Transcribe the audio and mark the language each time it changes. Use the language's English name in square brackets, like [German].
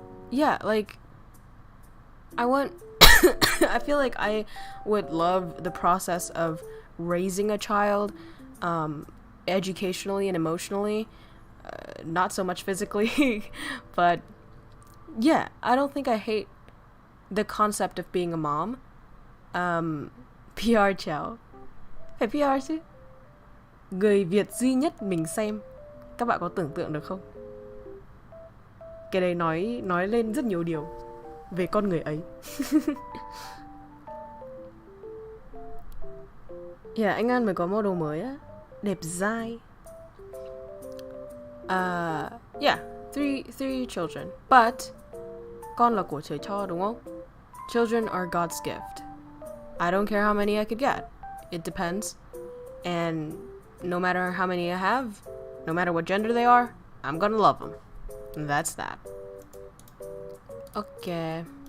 [English] Yeah, like I feel like I would love the process of raising a child, educationally and emotionally, not so much physically, but yeah, I don't think I hate the concept of being a mom. [Vietnamese] PR chào. Phải PR chứ. Người Việt duy nhất mình xem. Các bạn có tưởng tượng được không? Cái đấy nói lên rất nhiều điều về con người ấy. Yeah, anh An mới có model mới á. Đẹp dai. [English] Yeah, three children. But [Vietnamese] con là của trời cho đúng không? [English] Children are God's gift. I don't care how many I could get. It depends. And no matter how many I have, no matter what gender they are, I'm gonna love them. And that's that. Okay.